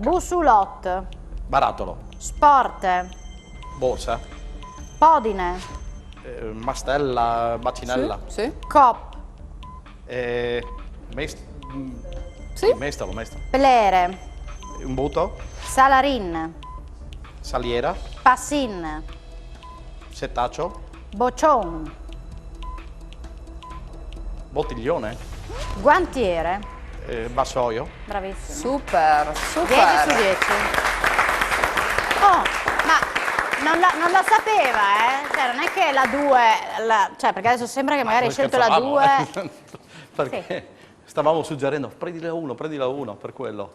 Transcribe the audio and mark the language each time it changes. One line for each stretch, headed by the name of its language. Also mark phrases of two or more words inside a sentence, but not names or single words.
Friulian: bussulot,
Italian: barattolo,
Friulian: sport,
Italian: borsa,
Friulian: podine,
Italian: mastella, bacinella, Sì.
Friulian: cop,
Italian: Sì. mestolo,
Friulian: plere, un butto, salarin,
Italian: saliera,
Friulian: passin,
Italian: setaccio,
Friulian: bocion,
Italian: bottiglione,
Friulian: guantiere.
Italian: vassoio, Bravissimo. Super, 10 su super. 10. Oh, ma non lo sapeva, Cioè, non è che la 2, cioè, perché adesso sembra che magari hai scelto la 2. Perché Sì. stavamo suggerendo, prendi la 1, per quello.